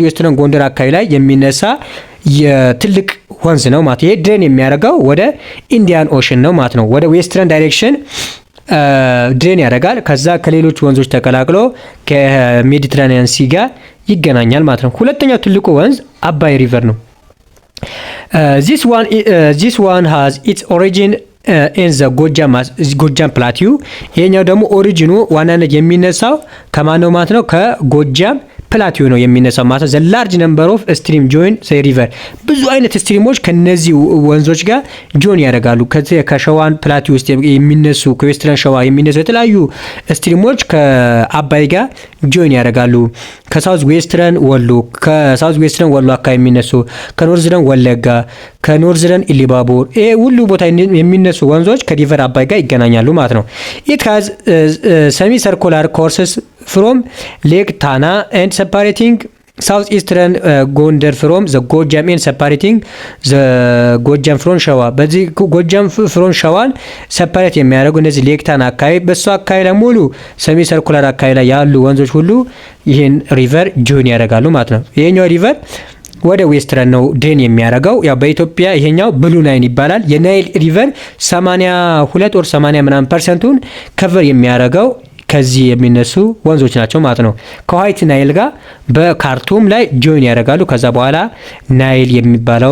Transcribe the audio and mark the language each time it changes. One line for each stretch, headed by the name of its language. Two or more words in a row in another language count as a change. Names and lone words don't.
Amharic: ዌስተርን ጎንደር አካባቢ ላይ የሚነሳ የትልቅ ወንዝ ነው ማለት። ይሄ ድሬን የሚያደርገው ወደ ኢንዲያን ኦሽን ነው ማለት ነው። ወደ
English: western direction
Amharic: ድሬን ያደርጋል። ከዛ ከሌሎች ወንዞች ተቀላቅሎ ከሜዲትራኒያን ሲ ጋር ይገናኛል ማለት ነው። ሁለተኛው ትልቁ ወንዝ አባይ ሪቨር ነው።
English: this one has its origin in the
Amharic: ጎጃም ፕላቲው። ይሄኛው ደግሞ ኦሪጂኑ ዋናነት የሚነሳው ከማን ነው ማለት ነው? ከጎጃም ፕላቲው ነው የሚነሳው ማለት ነው።
English: the large number of stream join the river።
Amharic: ብዙ አይነት ስትሪሞች ከነዚህ ወንዞች ጋር ጆን ያደርጋሉ። ከሸዋን ፕላቲው ውስጥ የሚነሱ ከዌስተርን ሸዋ የሚነሱ የተለያዩ ስትሪሞች ከአባይ ጋር ጆን ያደርጋሉ። ከሳውዝ ዌስተርን ወሎ አካባቢ የሚነሱ፣ ከኖርዘርን ወለጋ፣ ከኖርዘርን ኢሊባቡር፣ ይሄ ሁሉ ቦታ የሚነሱ ወንዞች ከሪቨር አባይ ጋር ይገናኛሉ ማለት ነው።
English: it has semi circular courses from Lake Tana and separating southeastern ጎንደር from the ጎጃም and separating the ጎጃም from ሸዋ።
Amharic: በዚህ ጎጃም from ሸዋን ሰፓሬት የሚያደርጉ እነዚህ ሌክ ታና አካባቢ በሱ አካባቢ ላይ ሙሉ
English: semi circular
Amharic: አካባቢ ላይ ያሉ ወንዞች ሁሉ ይህን ሪቨር ጆን ያደርጋሉ ማለት ነው። ይሄኛው ሪቨር ወደ ዌስተርን ነው ድሬን የሚያደርገው። ያው በኢትዮጵያ ይሄኛው ብሉ ናይል ይባላል። የናይል ሪቨር 82 or 80 ምናምን ፐርሰንቱን ከቨር የሚያደርገው ከዚህ የሚነሱ ወንዞች ናቸው ማለት ነው። ከዋይት ናይል ጋር በካርቱም ላይ ጆይን ያደርጋሉ። ከዛ በኋላ ናይል የሚባለው